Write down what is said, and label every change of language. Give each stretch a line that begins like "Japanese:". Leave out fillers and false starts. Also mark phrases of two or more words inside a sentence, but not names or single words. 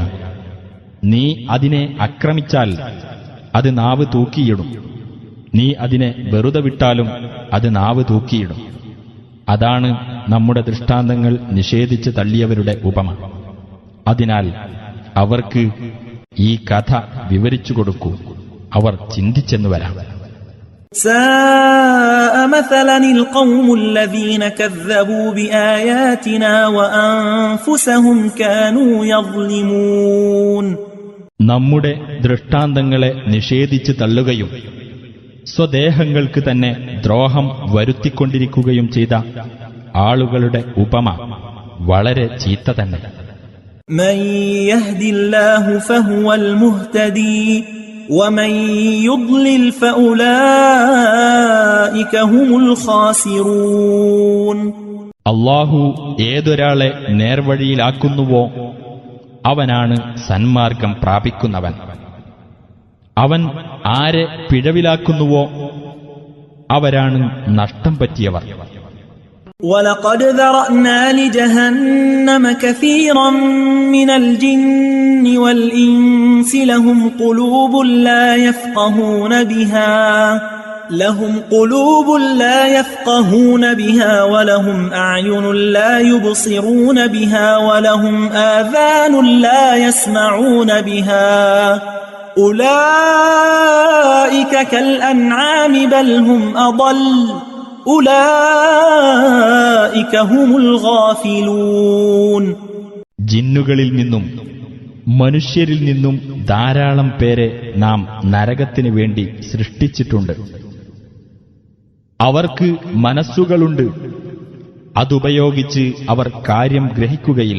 Malayalam: നീ അതിനെ ആക്രമിച്ചാൽ അത് നാവ് തൂക്കിയിടും, നീ അതിനെ വെറുതെ വിട്ടാലും അത് നാവ് തൂക്കിയിടും. അതാണ് നമ്മുടെ ദൃഷ്ടാന്തങ്ങൾ നിഷേധിച്ച് തള്ളിയവരുടെ ഉപമ. അതിനാൽ അവർക്ക് ഈ കഥ വിവരിച്ചു കൊടുക്കൂ, അവർ ചിന്തിച്ചെന്നു വരാം.
Arabic: ساء مثلا القوم الذين كذبوا بآياتنا وأنفسهم كانوا يظلمون.
Malayalam: നമ്മുടെ ദൃഷ്ടാന്തങ്ങളെ നിഷേധിച്ച് തള്ളുകയും സ്വദേഹങ്ങൾക്ക് തന്നെ ദ്രോഹം വരുത്തിക്കൊണ്ടിരിക്കുകയും ചെയ്ത ആളുകളുടെ ഉപമ വളരെ ചീത്ത തന്നെ.
Arabic: من يهد الله فهو المهتدي ومن يضلل فأولئك هم الخاسرون.
Malayalam: അല്ലാഹു ഏതൊരാളെ നേർവഴിയിലാക്കുന്നുവോ അവനാണ് സന്മാർഗം പ്രാപിക്കുന്നവൻ. അവൻ ആരെ പിഴവിലാക്കുന്നുവോ അവരാണ് നഷ്ടം പറ്റിയവർ.
Arabic: وَلَقَدْ ذَرَأْنَا لِجَهَنَّمَ كَثِيرًا مِنَ الْجِنِّ وَالْإِنسِ لَهُمْ قُلُوبٌ لَا يَفْقَهُونَ بِهَا وَلَهُمْ أَعْيُنٌ لَا يُبْصِرُونَ بِهَا وَلَهُمْ آذَانٌ لَا يَسْمَعُونَ بِهَا أُولَئِكَ كَالْأَنْعَامِ بَلْ هُمْ أَضَلُّ أُولَئِكَ هُمُ الْغَافِلُونَ.
Malayalam: ജിന്നുകളിൽ നിന്നും മനുഷ്യരിൽ നിന്നും ധാരാളം പേരെ നാം നരകത്തിനു വേണ്ടി സൃഷ്ടിച്ചിട്ടുണ്ട്. അവർക്ക് മനസ്സുകളുണ്ട്, അതുപയോഗിച്ച് അവർ കാര്യം ഗ്രഹിക്കുകയില്ല.